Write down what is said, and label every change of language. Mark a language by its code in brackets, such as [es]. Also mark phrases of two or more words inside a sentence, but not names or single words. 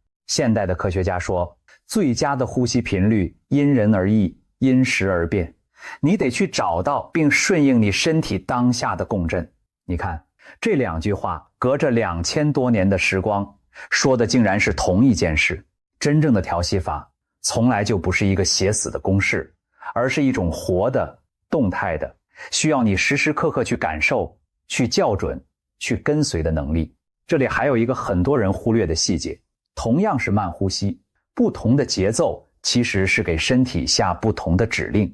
[zh] 現代的科學家說，最佳的呼吸頻率因人而異，因时而变，你得去找到并順應你身體當下的共振。你看，這2句話隔着2000多年的時光，說的竟然是同一件事。真正的調息法從來就不是一個寫死的公式，而是一種活的、動態的，需要你時時刻刻去感受、去校準、去跟隨的能力。這裡還有一個很多人忽略的細節，同樣是慢呼吸，不同的節奏其實是給身體下不同的指令。